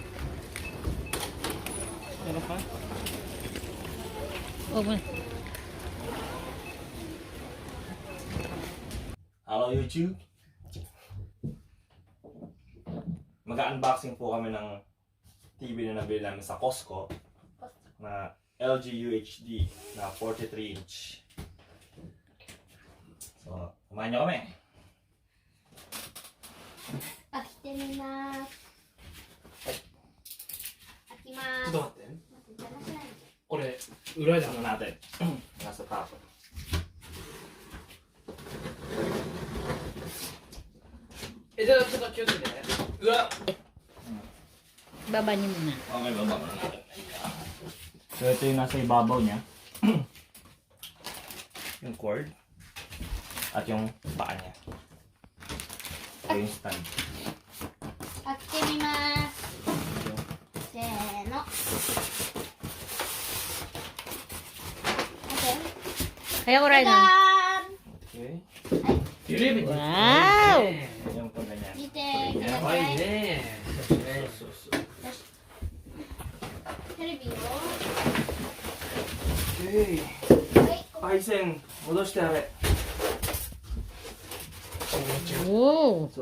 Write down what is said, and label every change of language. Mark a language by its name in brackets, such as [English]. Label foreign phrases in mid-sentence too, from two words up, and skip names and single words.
[Filipino] Ano pa? Hello YouTube. Mag-unboxing po kami ng TV na nabili namin sa Costco na LG UHD na 43 inch. So, kumain nyo kami. [Japanese] 開けてみます。開きまちょっす。と待って。邪魔しないで。これ、裏で [Filipino] ano natin. Nasa top. Ito, cute din. Baba niyo muna. Okay, baba na natin. So, ito yung nasa ibabaw niya. Yung cord. At yung paa niya. Ito yung stand. [Japanese] 開けてみます。せーの。 [Filipino] Kaya ko rin. Okay. Wow! Yung pag ganyan. [Japanese] 見てください。テレビを Okay. 配線戻してあれ。おお。